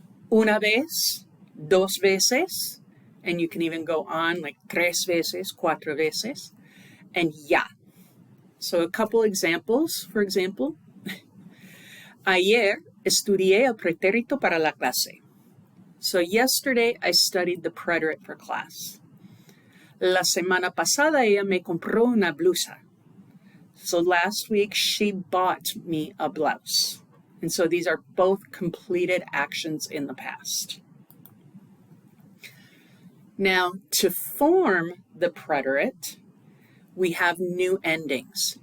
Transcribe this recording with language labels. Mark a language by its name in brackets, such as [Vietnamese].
[Spanish] una vez, dos veces, [English] and you can even go on like [Spanish] tres veces, cuatro veces, [English] and [Spanish] ya. [English] So a couple examples, for example, [Spanish] ayer estudié el pretérito para la clase. [English] So yesterday I studied the preterite for class. [Spanish] La semana pasada ella me compró una blusa. [English] So last week she bought me a blouse. And so these are both completed actions in the past. Now, to form the preterite, we have new endings.